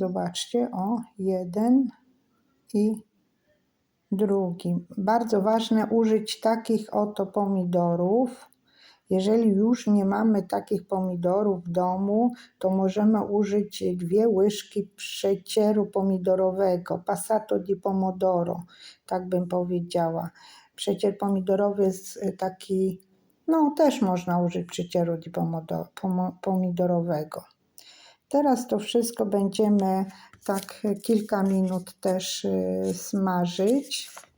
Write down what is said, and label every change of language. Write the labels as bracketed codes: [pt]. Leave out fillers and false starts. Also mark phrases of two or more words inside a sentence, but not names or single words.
[pl] Zobaczcie, o, jeden i drugi. Bardzo ważne użyć takich oto pomidorów. Jeżeli już nie mamy takich pomidorów w domu, to możemy użyć 2 łyżki przecieru pomidorowego, [it] passato di pomodoro, [pl] tak bym powiedziała. Przecier pomidorowy jest taki, no też można użyć przecieru di pomidorowego. Teraz to wszystko będziemy tak kilka minut też smażyć.